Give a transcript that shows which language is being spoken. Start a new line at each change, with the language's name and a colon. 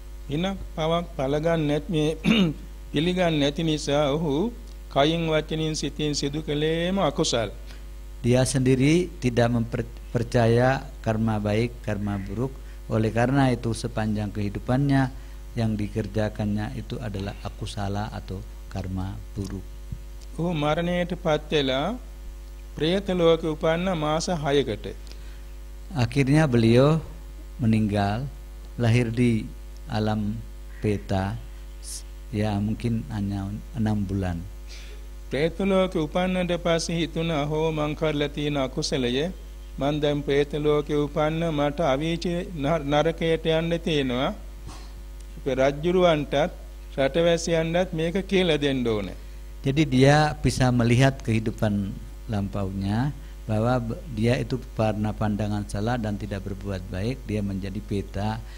Sinhala: ඉනක් පවක් පළගන්න නැති පිළිගන්නේ නැති නිසා ඔහු කයින් වචනින් සිතින් සිදු කළේම අකුසල්.
Indonesian: Dia sendiri tidak mempercaya karma baik, karma buruk. Oleh karena itu sepanjang kehidupannya yang dikerjakannya itu adalah akusala atau karma buruk.
Sinhala: ඔහු මරණයට පත් වෙලා ප්‍රේත ලෝකෙ උපන්න මාස 6කට.
Indonesian: Akhirnya beliau meninggal, lahir di alam peta, ya mungkin hanya 6 bulan.
Sinhala: ප්‍රේත ලෝකෙ උපන්නට පස්සේ හිතුණා හෝ මං කරලා තියෙන අකුසලය මං දැන් ප්‍රේත ලෝකෙ උපන්න මට අවීච නරකයට යන්න තියෙනවා. අපේ රජුරවන්ටත් රටවැසියන්ටත් මේක කියලා දෙන්න ඕනේ.
Indonesian: Jadi dia bisa melihat kehidupan lampaunya bahwa dia itu karena pandangan salah dan tidak berbuat baik, dia menjadi peta.